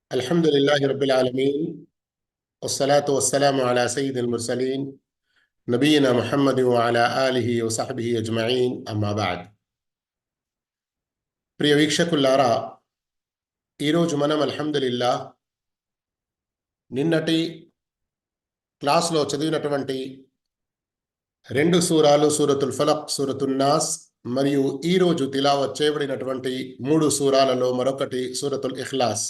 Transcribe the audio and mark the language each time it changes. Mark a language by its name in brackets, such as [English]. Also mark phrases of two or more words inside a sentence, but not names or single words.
[Arabic] الحمد لله رب العالمين والصلاة والسلام على سيد المرسلين نبينا محمد وعلى آله وصحبه أجمعين أما بعد [Telugu] ప్రియ వీక్షకులారా, ఈరోజు మనం అల్హమ్దులిల్లా నిన్నటి క్లాస్లో చదివినటువంటి రెండు సూరాలు సూరతుల్ ఫలక్, సూరతున్ నాస్ మరియు ఈరోజు తిలావత్ చేయబడినటువంటి మూడు సూరాలలో మరొకటి సూరతుల్ ఇఖ్లాస్.